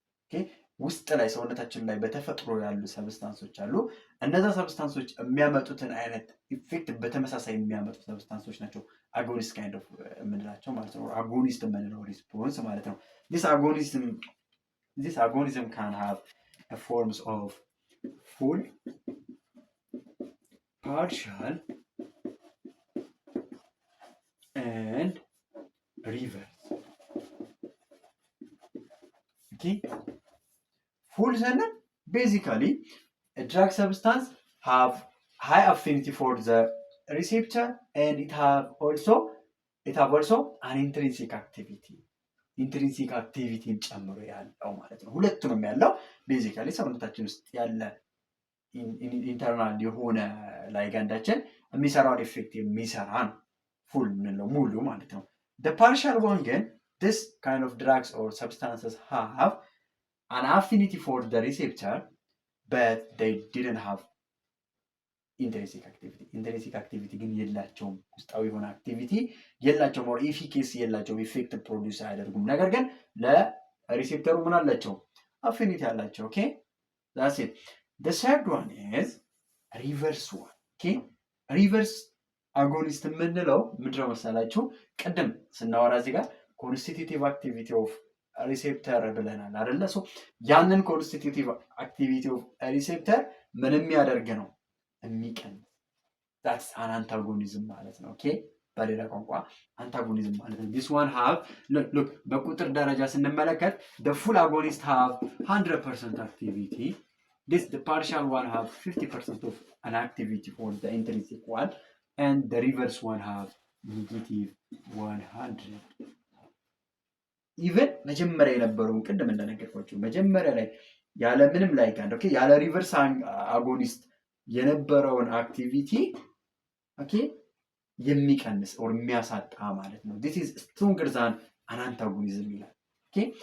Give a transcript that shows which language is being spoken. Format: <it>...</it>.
<am>okay ውስጥ ላይ ሰውነታችን ላይ በተፈጥሮ ያሉ ሰብስታንሶች አሉ። እነዛ ሰብስታንሶች የሚያመጡትን አይነት ኢፌክት በተመሳሳይ የሚያመጡ ሰብስታንሶች ናቸው አጎኒስት ካይንድ ኦፍ የምንላቸው ማለት ነው። አጎኒስት የምንለው ሪስፖንስ ማለት ነው።</am> <en>this agonism can have a forms of full, partial and reverse. okay full sentence basically a drug substance have high affinity for the receptor and it have also an intrinsic activity.</en> <am>ኢንትሪንሲክ አክቲቪቲን ጨምሮ ያለው ማለት ነው። ሁለቱንም ያለው ቤዚካሊ ሰውነታችን ውስጥ ያለ ኢንተርናል የሆነ ላይጋንዳችን የሚሰራውን ኢፌክት የሚሰራ ነው ፉል ምንለው ሙሉ ማለት ነው።</am> <en>the partial one</en> <am>ግን</am> <en>this kind of drugs or substances have an affinity for the receptor but they didn't have intrinsic activity.</en> <am>intrinsic activity ግን የላቸውም፣ ውስጣዊ የሆነ አክቲቪቲ የላቸውም፣</am> <en>or efficacy</en> <am>የላቸውም፣ ኢፌክት ፕሮዲዩስ አያደርጉም። ነገር ግን ለሪሴፕተሩ ምን አላቸው? አፊኒቲ አላቸው። ኦኬ</am> <en>that's it. the third one is reverse one.</en> <am>okay reverse agonist የምንለው ምንድነው መሰላችሁ? ቅድም ስናወራ እዚህ ጋር constitutive activity of receptor ብለናል አይደለ? ሶ ያንን constitutive activity of receptor ምን የሚያደርግ ነው? የሚቀንስ</am> <en>that's an antagonism</en> <am>ማለት ነው። ኦኬ በሌላ ቋንቋ አንታጎኒዝም ማለት ነው።</am> <en>this one have look</en> <am>በቁጥር ደረጃ ስንመለከት</am> <en>the full agonist have 100% activity. the partial one have 50% of an activity for the intrinsic one and the reverse one have -100.</en> <am>even መጀመሪያ የነበረውን ቅድም እንደነገርኳችሁ መጀመሪያ ላይ ያለ ምንም ላይጋንድ ኦኬ ያለ ሪቨርስ አጎኒስት የነበረውን አክቲቪቲ ኦኬ የሚቀንስ ኦር የሚያሳጣ ማለት ነው።</am> <en>this is stronger than an antagonism</en> <am>ይላል። ኦኬ</am>